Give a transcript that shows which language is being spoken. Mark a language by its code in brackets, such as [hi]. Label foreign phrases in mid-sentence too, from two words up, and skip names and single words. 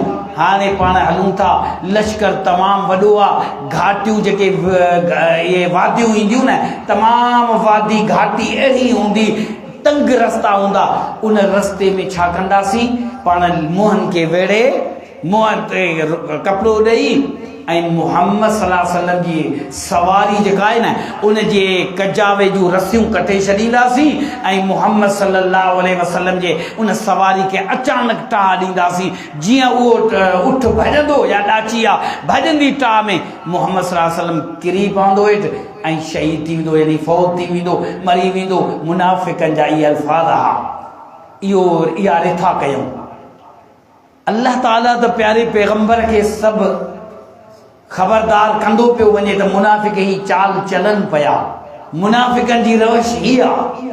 [sd] हाणे पाण हलूं था, लश्कर तमामु वॾो आहे, घाटियूं जेके इहे वादियूं ईंदियूं न, तमामु वादी घाटी अहिड़ी हूंदी, तंग रस्ता हूंदा। उन रस्ते में छा कंदासीं? पाण मुंहंनि खे वेड़े, मुंहं ते कपिड़ो ॾेई ऐं मुहम्मद [ar] صلى الله عليه وسلم [sd] जी सवारी जेका आहे न, उन जे कजावे जूं रसियूं कटे छॾींदासीं ऐं मुहम्मद [ar] صلى الله عليه وسلم [sd] जे उन सवारी खे अचानक टाह ॾींदासीं। जीअं उहो उठ भॼंदो या ॾाची आहे भॼंदी टाह में मुहम्मद [ar] صلى الله عليه وسلم [sd] किरी पवंदो हेठि ऐं शहीद थी वेंदो, यानी फौत थी वेंदो, मरी वेंदो। मुनाफ़िक़नि जा इहे अल्फाज़ हा, इहा रिथा कयूं। अल्लाह ताला त प्यारे पैगंबर खे सभु ख़बरदार कंदो पियो वञे त मुनाफ़िक़ ही चाल चलन पिया, मुनाफ़िक़नि जी रवश ही आहे।